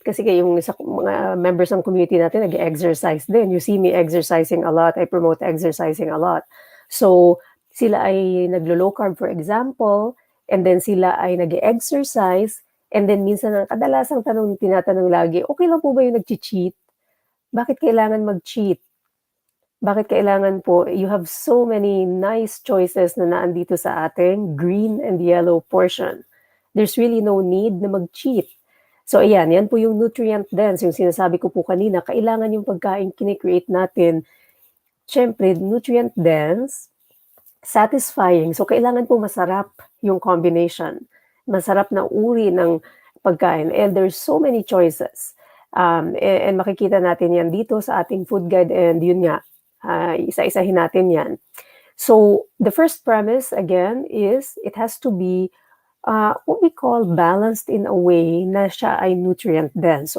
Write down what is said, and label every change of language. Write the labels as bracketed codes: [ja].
[tl] Kasi yung sa mga members ng community natin nag-exercise din. [en] You see me exercising a lot. I promote exercising a lot. [tl] So, sila ay naglo-low carb, [en] for example, and then [tl] sila ay nag-exercise, and then minsan ang kadalasang tinatanong lagi, okay lang po ba yung nag-cheat? Bakit kailangan mag-cheat? Bakit kailangan po, [en] you have so many nice choices [tl] na naandito sa ating [en] green and yellow portion. There's really no need [tl] na mag-cheat. So ayan, yan po yung nutrient dense, yung sinasabi ko po kanina, kailangan yung pagkain kine-create natin, syempre, nutrient dense, satisfying. So kailangan po masarap yung combination. Masarap na uri ng pagkain. [en] And there's so many choices. [tl] And makikita natin yan dito sa ating food guide, and yun nga, isa-isahin natin yan. [en] So the first premise, again, is it has to be what we call balanced in a way [tl] na siya ay nutrient dense.